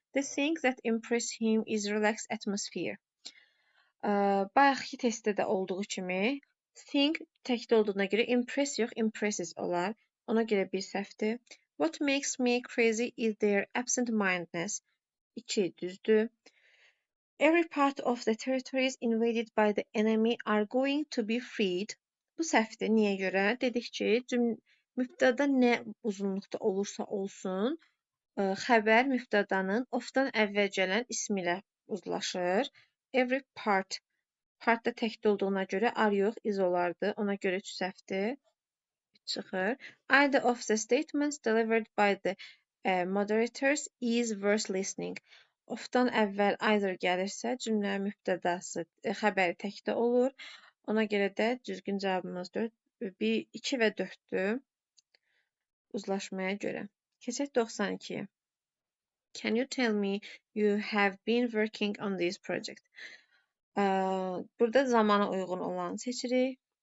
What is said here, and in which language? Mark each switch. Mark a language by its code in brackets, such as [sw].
[en] The thing that impress him is relaxed atmosphere. [az] Bayaqki testdə də olduğu kimi thing təkdə olduğuna görə impress yox, impresses olar. Ona görə bir səhvdir. [en] What makes me crazy is their absent-mindedness. [az] 2 düzdür. [en] Every part of the territories invaded by the enemy are going to be freed. [az] Bu səhvdir. Niyə görə? Dedik ki, mübtəda nə uzunluqda olursa olsun, xəbər mübtədanın of-dan əvvəl gələn ismi ilə uzlaşır. Every part. Part da təkdə olduğuna görə are yox, is olardı. Ona görə 3 səhvdir. Çıxır. [en] Either of the statements delivered by the moderators is worth listening. [az] Of-dan əvvəl either gəlirsə, cümlənin mübtədası, xəbəri təkdə olur. Ona görə də düzgün cavabımız 4, 1, 2 və 4-dür uzlaşmaya görə. Keçək 92-yə. [en] Can you tell me you have been working on this project? [az] Burada zamana uyğun olanı seçirik.